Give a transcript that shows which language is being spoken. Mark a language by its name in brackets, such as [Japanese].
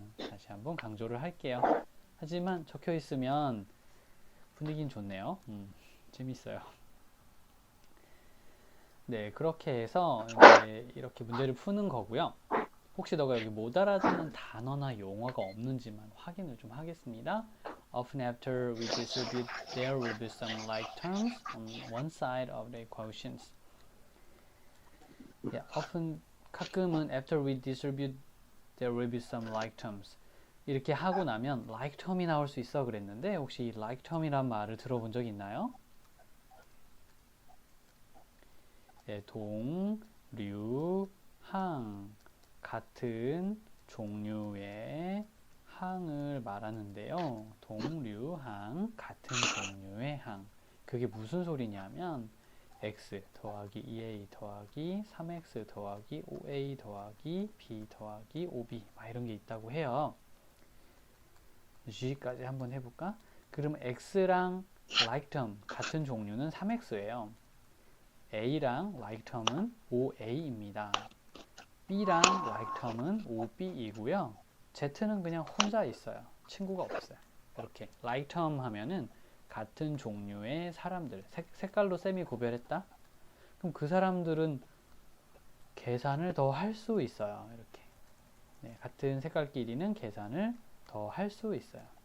[Korean] 다시 한번 강조를 할게요. 하지만 적혀 있으면 분위기는 좋네요. 재밌어요. 네, 그렇게 해서 이제 이렇게 문제를 푸는 거고요. 혹시 너가 여기 못 알아듣는 단어나 용어가 없는지만 확인을 좀 하겠습니다. [English] Often after we distribute, there will be some like terms on one side of the equations. often 가끔은 after we distribute, there will be some like terms. [Korean] 이렇게 하고 나면 like term이 나올 수 있어 그랬는데 혹시 이 like term이란 말을 들어본 적 있나요? 네, 동, 류, 항 같은 종류의 항을 말하는데요. 동, 류, 항 같은 종류의 항. 그게 무슨 소리냐면 x 더하기 2a 더하기 3x 더하기 5a 더하기 b 더하기 5b 막 이런 게 있다고 해요. g까지 한번 해볼까? 그럼 x랑 like term 같은 종류는 3x예요. a랑 like term은 5a입니다. b랑 like term은 5b이고요. z는 그냥 혼자 있어요. 친구가 없어요. 이렇게 like term 하면은 같은 종류의 사람들, 색깔로 쌤이 구별했다? 그럼 그 사람들은 계산을 더 할 수 있어요. 이렇게. 네, 같은 색깔끼리는 계산을 더 할 수 있어요.